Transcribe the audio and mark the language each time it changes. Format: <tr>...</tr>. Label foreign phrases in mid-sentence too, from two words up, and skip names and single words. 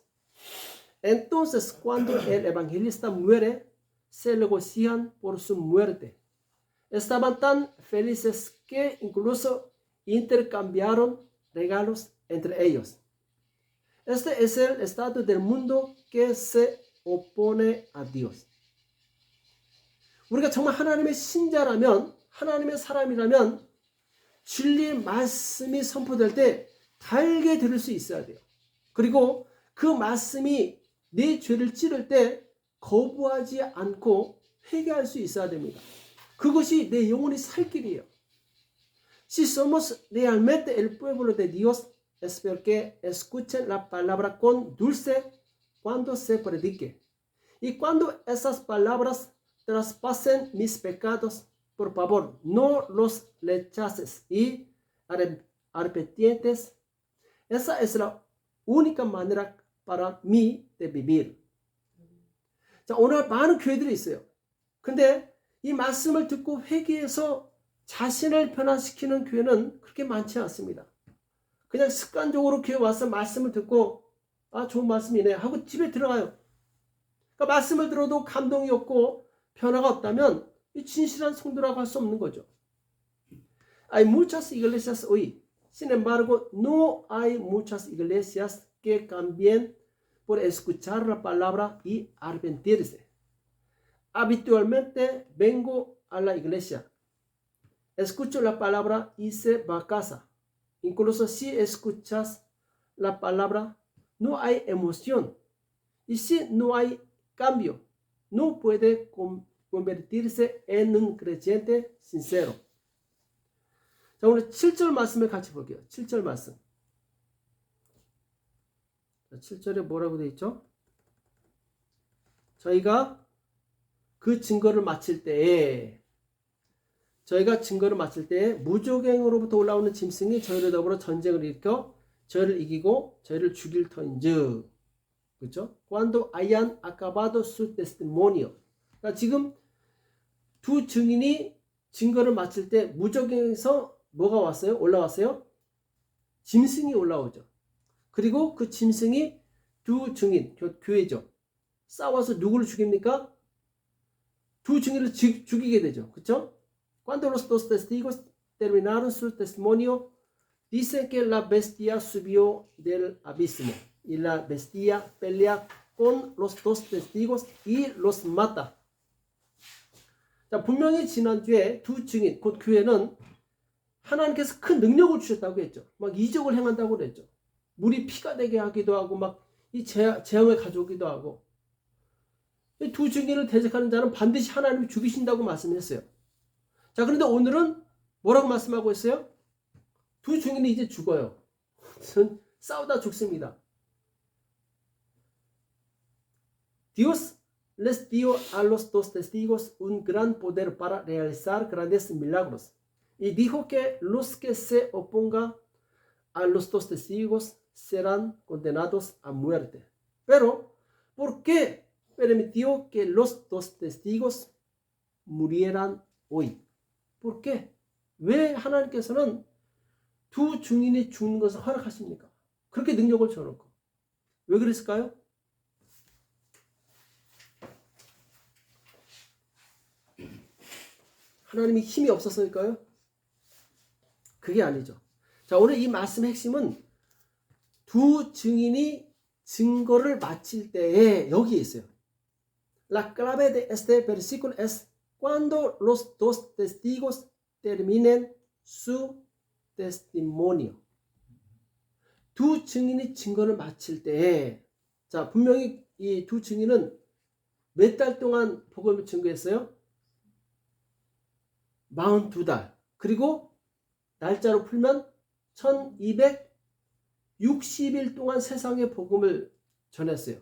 <es>Entonces, cuando el evangelista muere, se regocijan por su muerte. Estaban tan felices que incluso intercambiaron regalos entre ellos. Este es el estado del mundo que se opone a Dios.</es> <ko>우리가 정말 하나님의 신자라면, 하나님의 사람이라면 진리의 말씀이 선포될 때 달게 들을 수 있어야 돼요. 그리고 그 말씀이 내 죄를 찌를 때 거부하지 않고 회개할 수 있어야 됩니다. 그것이 내 영혼이 살 길이에요.</ko> <es>Si somos realmente el pueblo de Dios, espero que escuchen la palabra con dulce cuando se predique. Y cuando esas palabras traspasen mis pecados, por favor, no los rechaces y arrepientes. Esa es la única manera para mí de vivir.</es> <ko>자, 오늘 많은 교회들이 있어요. 근데 이 말씀을 듣고 회개해서 자신을 변화시키는 교회는 그렇게 많지 않습니다. 그냥 습관적으로 교회 와서 말씀을 듣고 아, 좋은 말씀이네 하고 집에 들어가요. 그러니까 말씀을 들어도 감동이 없고 변화가 없다면 이 진실한 성도라고 할 수 없는 거죠.</ko> <es>Hay muchas iglesias hoy. Sin embargo, no hay muchas iglesias que cambien por escuchar la palabra y arrepentirse. Habitualmente vengo a la iglesia, escucho la palabra y se va a casa. Incluso si escuchas la palabra, no hay emoción. Y si no hay cambio, no puede convertirse en un creyente sincero.</es> <ko>자, 오늘 7절 말씀을 같이 볼게요. 7절 말씀. 7절에 뭐라고 되어 있죠? 저희가 그 증거를 마칠 때에 무조갱으로부터 올라오는 짐승이 저희를 더불어 전쟁을 일으켜 저희를 이기고 저희를 죽일 터인즉. 그렇죠?</ko> <es>Cuando hayan acabado su testimonio.</es> <ko>그러니까 지금 두 증인이 증거를 마칠 때 무조갱에서 뭐가 왔어요? 올라왔어요? 짐승이 올라오죠. 그리고 그 짐승이 두 증인, 교회죠. 싸워서 누구를 죽입니까? 두 증인을 죽이게 되죠. 그렇죠?</ko> <es>Cuando los dos testigos terminaron su testimonio, dice que la bestia subió del abismo y la bestia pelea con los dos testigos y los mata.</es> <ko>자, 분명히 지난주에 두 증인, 곧 교회는 하나님께서 큰 능력을 주셨다고 했죠. 막 이적을 행한다고 그랬죠. 물이 피가 되게 하기도 하고 막 이 재앙을 가져오기도 하고. 이 두 증인을 대적하는 자는 반드시 하나님이 죽이신다고 말씀했어요. 자, 그런데 오늘은 뭐라고 말씀하고 있어요? 두 증인이 이제 죽어요. 싸우다 죽습니다.</ko> <es>Dios les dio a los dos testigos un gran poder para realizar grandes milagros. Y dijo que los que se opongan a los dos testigos serán condenados a muerte. Pero, ¿por qué permitió que los dos testigos murieran hoy? ¿Por qué?</es> <ko>왜 하나님께서는 두 증인이 죽는 것을 허락하십니까? 그렇게 능력을 줘놓고. 왜 그랬을까요? 하나님이 힘이 없어서일까요? 그게 아니죠. 자, 오늘 이 말씀의 핵심은 두 증인이 증거를 마칠 때에 여기에 있어요.</ko> <es>La clave de este versículo es cuando los dos testigos terminen su testimonio.</es> <ko>두 증인이 증거를 마칠 때에, 자, 분명히 이 두 증인은 몇 달 동안 복음을 증거했어요? 42달. 그리고 날짜로 풀면 1260일 동안 세상에 복음을 전했어요.</ko>